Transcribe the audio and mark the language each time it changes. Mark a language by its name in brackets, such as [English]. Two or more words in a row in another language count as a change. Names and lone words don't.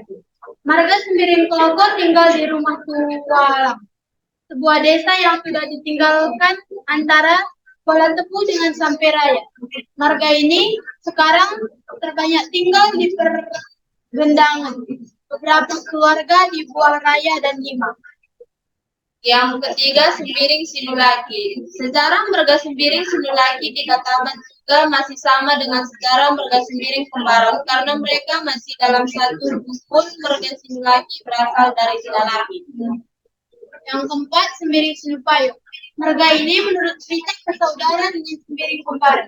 [Indonesian] Marga sembiring keloko tinggal di rumah Tualang, sebuah desa yang sudah ditinggalkan antara Kuala Tepu dengan Sampuraya. Marga ini sekarang terbanyak tinggal di pergendangan. Beberapa keluarga di Buah Raya dan Lima. Yang ketiga, sembiring Sinulaki. Sejarah marga sembiring Sinulaki dikatakan juga masih sama dengan sejarah marga sembiring Kembaran karena mereka masih dalam satu rukun. Marga Sinulaki berasal dari Sinulaki. Yang keempat, sembiring Sinupayo. Marga ini menurut cerita bersaudara dengan sembiring Kembaran.